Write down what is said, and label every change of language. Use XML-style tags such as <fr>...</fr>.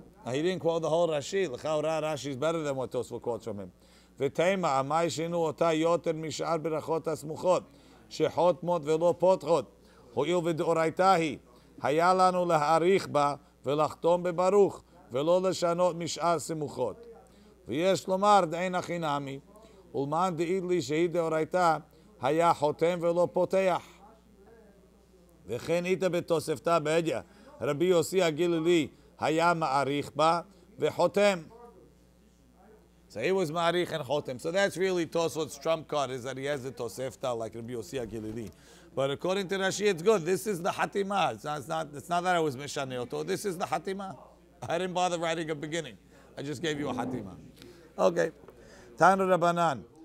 <en>Now he didn't quote the whole Rashi. Chaura Rashi is better than what Tosafot quotes from him.</en> <he>V'teima, amai shinu ota yoter mish'ar berachot hasmuchot, shechot mot v'lo potchot, ho'il v'de'oraita hi, היה לנו להאריך בה ולחתום בברוך ולא לשנות משאר סמוכות. ויש לומר דאין הכי נמי, ולמען דעיד לי שהיא דאורייתא היה חותם ולא פותח. וכן איתה בתוספתא בהדיא, רבי יוסי הגלילי היה מעריך בה וחותם.</he> <en>So he was ma'arich and chotem. So that's really Tosfot's trump card, is that he has the Tosefta like Rabbi Yossi HaGilili. But according to Rashi, it's good. This is the Hatima. It's not that I was Mishaneh Oto. This is the Hatima. I didn't bother writing a beginning. I just gave you a Hatima. Okay. Tanu Rabbanan.</en>